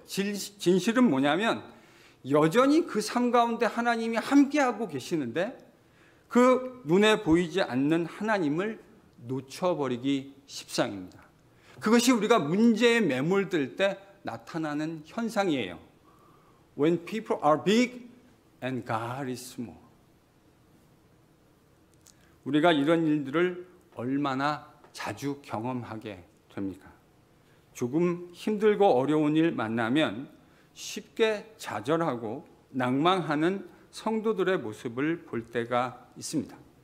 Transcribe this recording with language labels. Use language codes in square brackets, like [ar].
[ko] 진실은 뭐냐면 여전히 그 삶 가운데 하나님이 함께하고 계시는데 그 눈에 보이지 않는 하나님을 놓쳐버리기 십상입니다. 그것이 우리가 문제에 매몰들 때 나타나는 현상이에요. [en] When people are big and God is small. [ko] 우리가 이런 일들을 얼마나 자주 경험하게 됩니까? 조금 힘들고 어려운 일 만나면 쉽게 좌절하고 낭망하는 성도들의 모습을 볼 때가 있습니다.